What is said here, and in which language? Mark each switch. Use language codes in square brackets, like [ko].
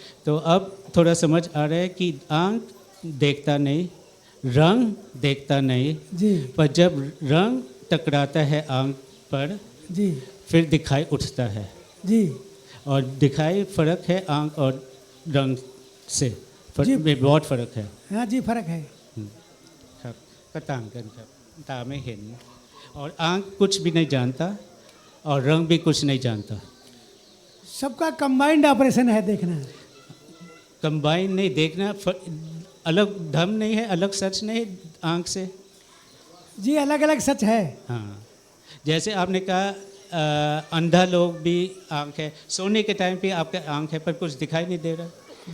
[hi] तो अब थोड़ा समझ आ रहा है कि आँख देखता नहीं, रंग देखता नहीं, जी पर जब रंग टकराता है आँख पर जी फिर दिखाई उठता है। जी। और दिखाई फर्क है आंख और रंग से जी। में बहुत फर्क है ฮะ जी फर्क है [th] ครับก็ต่างกันครับตาไม่เห็น [hi] और आंख कुछ भी नहीं जानता और रंग भी कुछ नहीं जानता सबका कंबाइंड ऑपरेशन है देखना कंबाइन नहीं देखना अलग धर्म नहीं है अलग सच नहीं है आंख से जी अलग अलग सच है हाँ जैसे आपने कहा अंधा लोग भी आंख है सोने के टाइम पे आपका आंख है पर कुछ दिखाई नहीं दे रहा